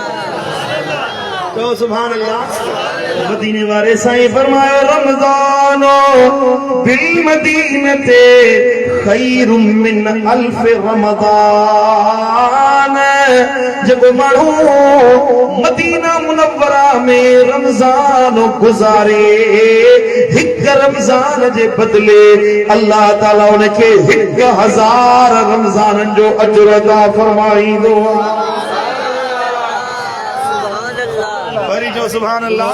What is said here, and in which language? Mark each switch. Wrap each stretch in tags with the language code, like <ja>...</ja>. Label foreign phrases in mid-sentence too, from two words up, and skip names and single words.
<sd>तो</sd> <ar>سبحان الله.</ar> <sd>मदीने वारे साईं फरमायो</sd> <ar>رمضان بالمدينة خير من ألف رمضان,</ar> <sd>जब माण्हू मदीना मुनव्वरा में रमज़ान गुज़ारे, हिक रमज़ान जे बदले अल्लाह ताला उनखे 1000 रमज़ाननि जो अजर अता फरमाईंदो आहे।</sd> <ar>سبحان الله.</ar>